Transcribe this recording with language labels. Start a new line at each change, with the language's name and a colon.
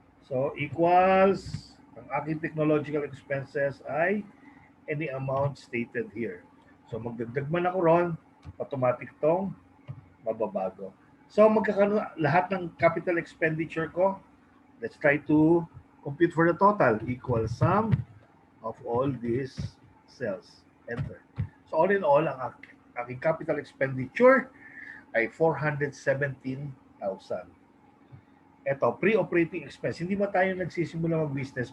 English: So, equals,
Filipino: ang aking
English: technological expenses ay any amount stated here.
Filipino: So, magdagdag man ako ron, automatic tong mababago. So, magkakaroon lahat ng capital expenditure ko.
English: Let's try to compute for the total. Equal sum of all these cells. Enter.
Filipino: So,
English: all in all,
Filipino: ang aking capital expenditure ay 417,000. Ito, pre-operating expense. Hindi ba tayo nagsisimula mag-business?